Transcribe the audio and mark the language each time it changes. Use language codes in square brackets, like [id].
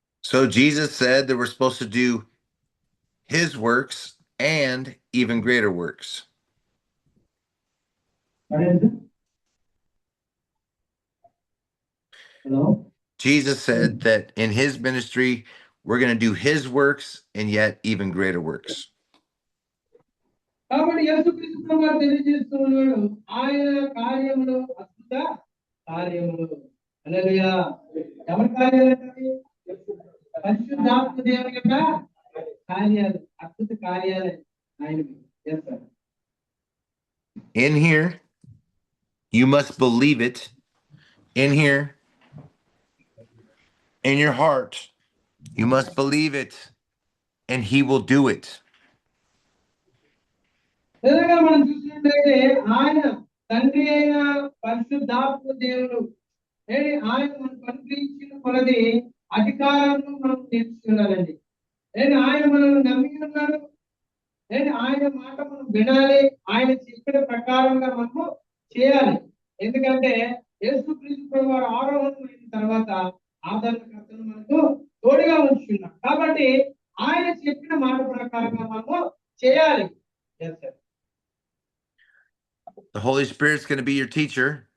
[en] So Jesus said that we're supposed to do his works and even greater works. Hello? Jesus said that in his ministry, we're going to do his works and yet even greater works. [te] కాబట్టి యేసుక్రీస్తు ప్రభువు తెలియజేస్తున్నాడు ఆయన కార్యములు అద్భుత కార్యములు. హల్లెలూయా. ఎవరి కార్యాలు అంటే పరిశుద్ధాత్మ దేవుని యొక్క కార్యాలు, అద్భుత కార్యాలు ఆయనవి చేస్తారు. [en] In here, you must believe it. In here, in your heart, you must believe it, and he will do it. [te] నిజంగా మనం చూసినట్లయితే ఆయన తండ్రి అయిన పరిశుద్ధాత్మ దేవుడు ఆయన మనకు అనుగ్రహించిన కొలది అధికారాలను మనం నేర్చుకున్నానండి. ఆయన మనల్ని నమ్మి ఉన్నాడు. ఆయన మాట మనం వినాలి, ఆయన చెప్పిన ప్రకారంగా మనము చేయాలి. ఎందుకంటే యేసుక్రీస్తు ప్రభువు ఆరోహణమైన తర్వాత ఆదరణకర్తను మనకు తోడుగా ఉంచున్నాడు. కాబట్టి ఆయన చెప్పిన మాట ప్రకారంగా మనము చేయాలి. [en] The Holy Spirit's going to be your teacher.